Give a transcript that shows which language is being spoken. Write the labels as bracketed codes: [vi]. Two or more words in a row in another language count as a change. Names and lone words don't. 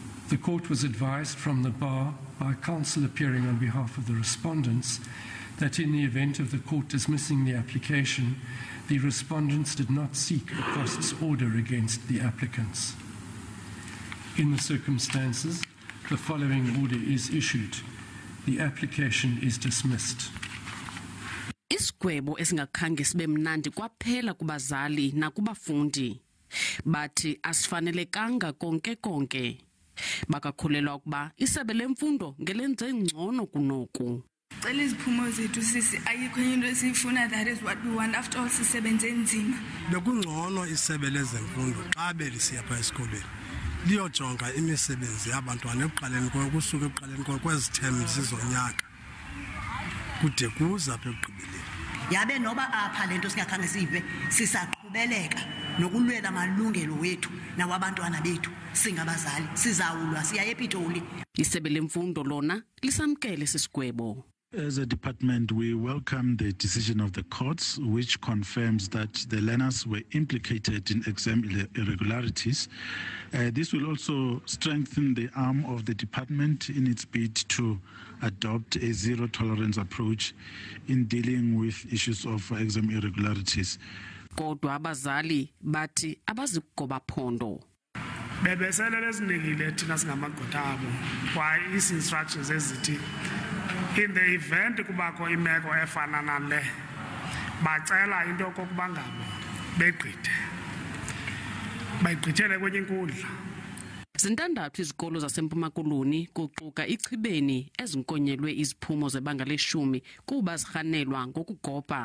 [en] The court was advised from the bar by counsel appearing on behalf of the respondents that in the event of the court dismissing the application, the respondents did not seek a costs order against the applicants. In the circumstances, the following order is issued. The application is dismissed. [xh] Isigwebo esingakhange sibe mnandi kwaphela kubazali nakubafundi. Bathi asifanelekanga konke. Bakakhulelwa ukuba isebe lemfundo ngelenze ngcono kunoku. Cela iziphumo zethu sisi ayikho into esifuna, [en] that is what we want after all [xh] sisebenze nzima. Bekungcono isebe lezemfundo xa belisiya pha esikolweni liyojonga imisebenzi yabantwana ekuqaleni kusuka ekuqaleni kwezithemu zizonyaka kude kuza apha ekugqibeleni. Yabe noba apha lento singakhange sive sisaqhubeleka nokulwela amalungelo wethu nawabantwana bethu singabazali sizawulwa siya ePitoli. Isebe lemfundo lona lisamkele sisigwebo. [en] As a department, we welcome the decision of the courts, which confirms that the learners were implicated in exam irregularities. This will also strengthen the arm of the department in its bid to adopt a zero-tolerance approach in dealing with issues of exam irregularities. [xh] Kodwa abazali bathi abazikugoba phondo. Bebesele lezinikile thina singamagqwetha abo kwa isi-instructions ezithi [en] in the event [xh] kubakho imeko efana nale bacela into kokuba ngabo bayigqithele kwenye inkundla. Zintandathu izikolo zaseMpumalanga kuquka iCibeni ezinkonyelwe iziphumo zebanga le-10 kuba zirhanelwa ngokugoba.